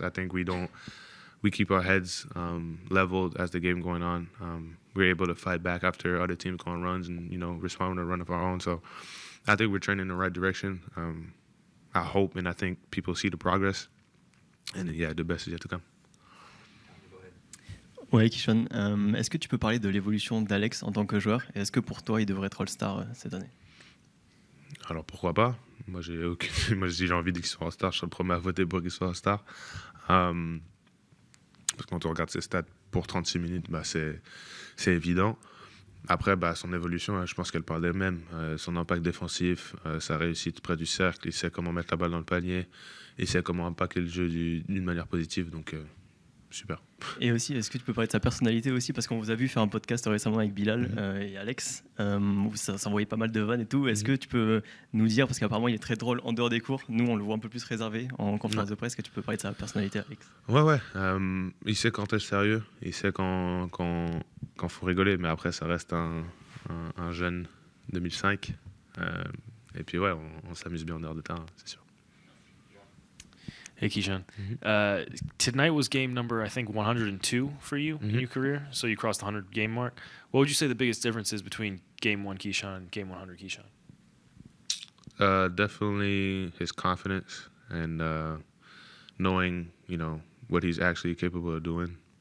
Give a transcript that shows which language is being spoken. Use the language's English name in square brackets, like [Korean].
[English] I think we keep our heads leveled as the game going on. We're able to fight back after other teams go on runs and, respond to a run of our own. So I think we're trending in the right direction. I hope and I think people see the progress. And the best is yet to come. [French] Ouais, Kyshawn, est-ce que tu peux parler de l'évolution d'Alex en tant que joueur et est-ce que pour toi il devrait être All-Star cette année? Alors pourquoi pas? Moi si j'ai envie qu'il soit All-Star, je serai le premier à voter pour qu'il soit All-Star. Parce que quand on regarde ses stats pour 36 minutes, c'est évident. Après, son évolution, je pense qu'elle parle d'elle-même. Son impact défensif, sa réussite près du cercle, il sait comment mettre la balle dans le panier, il sait comment impacter le jeu d'une manière positive. Donc super. Et aussi, est-ce que tu peux parler de sa personnalité aussi, parce qu'on vous a vu faire un podcast récemment avec Bilal et Alex, où ça s'envoyait pas mal de vannes et tout. Est-ce que tu peux nous dire, parce qu'apparemment il est très drôle en dehors des cours, nous on le voit un peu plus réservé en conférence de presse, que tu peux parler de sa personnalité, Alex? Ouais. Il sait quand être sérieux, il sait quand faut rigoler, mais après ça reste un jeune 2005. Et puis ouais, on s'amuse bien en dehors de terrain, c'est sûr. [English] Hey, Kyshawn. Tonight was game number, I think, 102 for you in your career. So you crossed the 100 game mark. What would you say the biggest difference is between game 1 Kyshawn, game 100 Kyshawn? Definitely his confidence and knowing, what he's actually capable of doing.